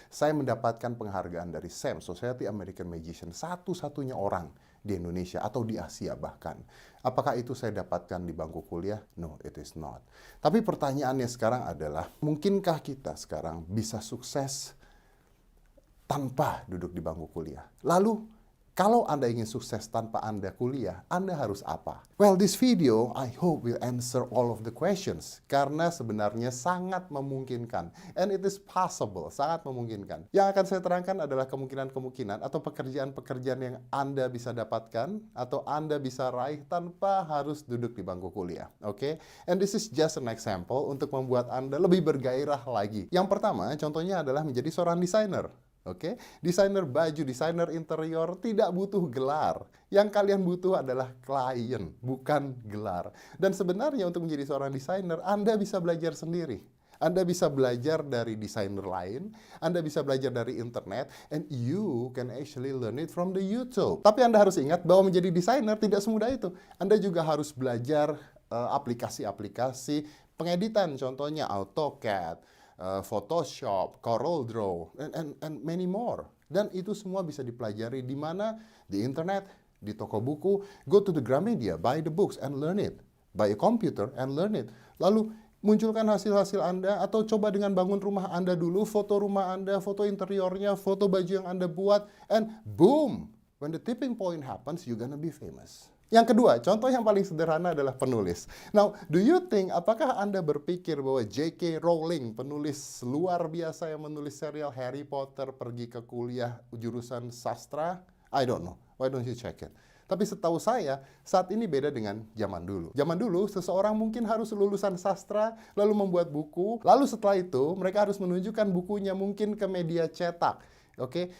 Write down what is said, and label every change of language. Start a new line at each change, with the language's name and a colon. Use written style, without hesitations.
Indonesian: Saya mendapatkan penghargaan dari SAM, Society American Magician, satu-satunya orang di Indonesia atau di Asia bahkan. Apakah itu saya dapatkan di bangku kuliah?
English: No, it is not.
Indonesian: Tapi pertanyaannya sekarang adalah, mungkinkah kita sekarang bisa sukses tanpa duduk di bangku kuliah? Lalu, kalau Anda ingin sukses tanpa Anda kuliah, Anda harus apa?
English: Well, this video, I hope will answer all of the questions.
Indonesian: Karena sebenarnya sangat memungkinkan.
English: And it is possible,
Indonesian: sangat memungkinkan. Yang akan saya terangkan adalah kemungkinan-kemungkinan atau pekerjaan-pekerjaan yang Anda bisa dapatkan atau Anda bisa raih tanpa harus duduk di bangku kuliah. Oke?
English: And this is just an example
Indonesian: untuk membuat Anda lebih bergairah lagi. Yang pertama, contohnya adalah menjadi seorang desainer. Oke, desainer baju, desainer interior tidak butuh gelar. Yang kalian butuh adalah klien, bukan gelar. Dan sebenarnya untuk menjadi seorang desainer, Anda bisa belajar sendiri. Anda bisa belajar dari desainer lain, Anda bisa belajar dari internet,
English: and you can actually learn it from the YouTube.
Indonesian: Tapi Anda harus ingat bahwa menjadi desainer tidak semudah itu. Anda juga harus belajar aplikasi-aplikasi pengeditan, contohnya AutoCAD, Photoshop, CorelDRAW,
English: and many more.
Indonesian: Dan itu semua bisa dipelajari di mana? Di internet, di toko buku.
English: Go to the Gramedia, buy the books and learn it. Buy a computer and learn it.
Indonesian: Lalu munculkan hasil-hasil Anda, atau coba dengan bangun rumah Anda dulu, foto rumah Anda, foto interiornya, foto baju yang Anda buat,
English: and boom! When the tipping point happens, you're gonna be famous.
Indonesian: Yang kedua, contoh yang paling sederhana adalah penulis.
English: Now, do you think,
Indonesian: apakah Anda berpikir bahwa J.K. Rowling, penulis luar biasa yang menulis serial Harry Potter, pergi ke kuliah jurusan sastra?
English: I don't know. Why don't you check it?
Indonesian: Tapi setahu saya, saat ini beda dengan zaman dulu. Zaman dulu, seseorang mungkin harus lulusan sastra, lalu membuat buku, lalu setelah itu, mereka harus menunjukkan bukunya mungkin ke media cetak, oke?